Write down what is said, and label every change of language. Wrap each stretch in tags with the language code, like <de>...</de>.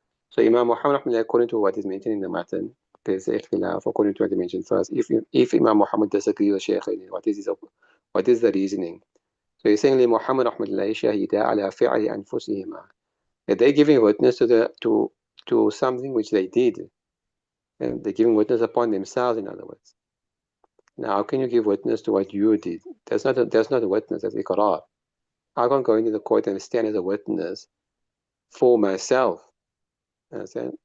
<en>So Imam Muhammad رحمه الله, according to what is mentioned in the Matan, there's a khilaf according to what they mentioned first. If Imam Muhammad disagrees with Shaykh, what is the reasoning? So he's saying Muhammad رحمه الله</en> <ar>شهدا على فعل أنفسهما.</ar> <en>They're giving witness to something which they did, and they're giving witness upon themselves, in other words. Now, how can you give witness to what you did? That's not a witness, that's iqrar. I can't go into the court and stand as a witness for myself. Understand?</en>